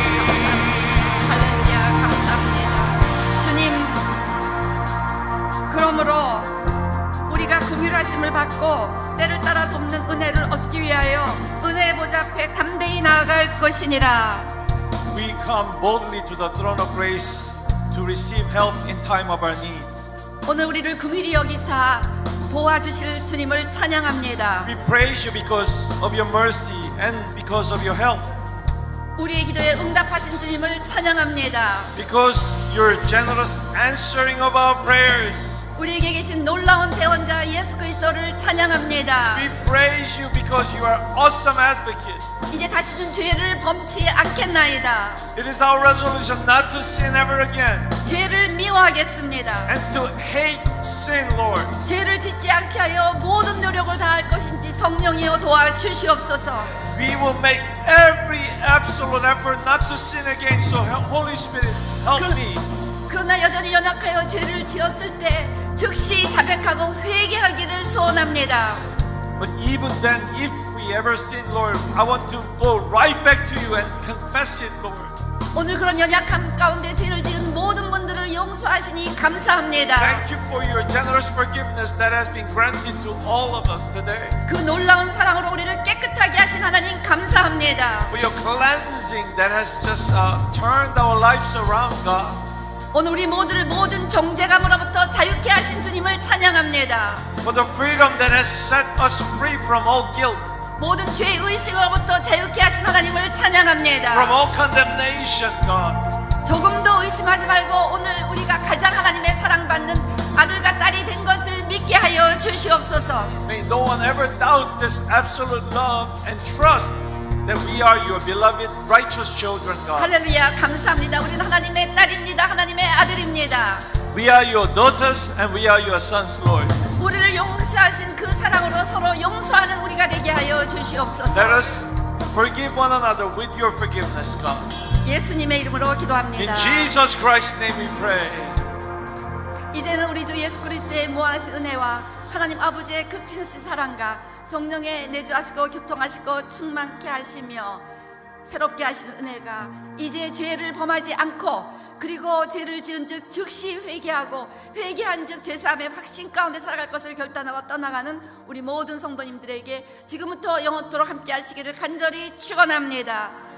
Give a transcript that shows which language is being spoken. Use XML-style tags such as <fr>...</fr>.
<ko>할렐루야 감사합니다. 주님, 그러므로 우리가 긍휼하심을 받고 때를 따라 돕는 은혜를 얻기 위하여 은혜의 보좌 앞에 담대히 나아갈 것이니라.</ko> <en>We come boldly to the throne of grace to receive help in time of our need.</en> <ko>오늘 우리를 긍휼히 여기사 도와주실 주님을 찬양합니다.</ko> <en>We praise you because of your mercy and because of your help.</en> <ko>우리의 기도에 응답하신 주님을 찬양합니다.</ko> <en>Because your generous answering of our prayers.</en> <ko>우리에게 계신 놀라운 대원자 예수 그리스도를 찬양합니다.</ko> <en>We praise you because you are awesome advocate.</en> <ko>이제 다시는 죄를 범치 않겠나이다.</ko> <en>It is our resolution not to sin ever again</en> <ko>죄를 미워하겠습니다.</ko> <en>and to hate sin, Lord.</en> <ko>죄를 짓지 않게 하여 모든 노력을 다할 것인지 성령이여 도와주시옵소서.</ko> <en>We will make every absolute effort not to sin again. So Holy Spirit, help me.</en> <ko>그러나 여전히 연약하여 죄를 지었을 때 즉시 자백하고 회개하기를 소원합니다.</ko> <en>But even then, if we ever sin, Lord, I want to go right back to you and confess it, Lord.</en> <ko>오늘 그런 연약함 가운데 죄를 지은 모든 분들을 용서하시니 감사합니다.</ko> <en>Thank you for your generous forgiveness that has been granted to all of us today.</en> <ko>그 놀라운 사랑으로 우리를 깨끗하게 하신 하나님 감사합니다.</ko> <en>For your cleansing that has just turned our lives around, God.</en> <ko>오늘 우리 모두를 모든 정죄감으로부터 자유케 하신 주님을 찬양합니다.</ko> <en>For the freedom that has set us free from all guilt,</en> <ko>모든 죄 의식으로부터 자유케 하신 하나님을</ko> <en>from</en> <ko>찬양합니다.</ko> <en>all condemnation, God.</en> <ko>조금도 의심하지 말고 오늘 우리가 가장 하나님의 사랑받는 아들과 딸이 된 것을 믿게 하여 주시옵소서.</ko> <en>May no one ever doubt this absolute love and trust that we are your beloved righteous children, God.</en> <ko>할렐루야 감사합니다. 우리는 하나님의 딸입니다. 하나님의 아들입니다.</ko> <en>We are your daughters and we are your sons, Lord.</en> <ko>우리를 용서하신 그 사랑으로 서로 용서하는 우리가 되게 하여 주시옵소서.</ko> <en>Let us forgive one another with your forgiveness, God.</en> <ko>예수님의 이름으로 기도합니다.</ko> <en>In Jesus Christ's name we pray.</en> <ko>이제는 우리 주 예수 그리스도의 무한하신 은혜와 하나님 아버지의 극진하신 사랑과 성령의 내주하시고 교통하시고 충만케 하시며 새롭게 하신 은혜가 이제 죄를 범하지 않고 그리고 죄를 지은 즉 즉시 회개하고 회개한 즉 죄사함의 확신 가운데 살아갈 것을 결단하고 떠나가는 우리 모든 성도님들에게 지금부터 영원토록 함께 하시기를 간절히 축원합니다.</ko>